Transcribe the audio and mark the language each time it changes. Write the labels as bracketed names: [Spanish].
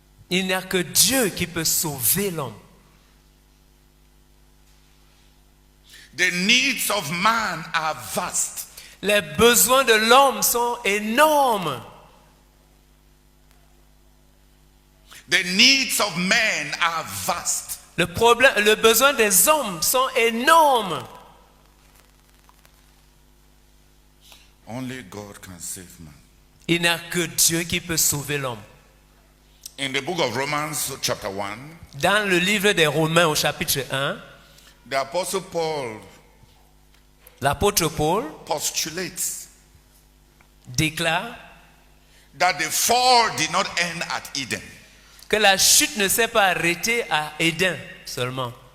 [French] il n'y a que Dieu qui peut sauver l'homme. [English] The needs of man are vast. [French] Les besoins de l'homme sont énormes. [English] The needs of men are vast. [French] Le besoin des hommes sont énormes. [English] Only God can save man. [French] Il n'y a que Dieu qui peut sauver l'homme. [English] In the book of Romans, chapter 1, [French] Dans le livre des Romains au chapitre 1, [English] the Apostle Paul [French] l'apôtre Paul [English] postulates [French] déclare [English] that the fall did not end at Eden. [French] que la chute ne s'est pas arrêtée à Éden seulement.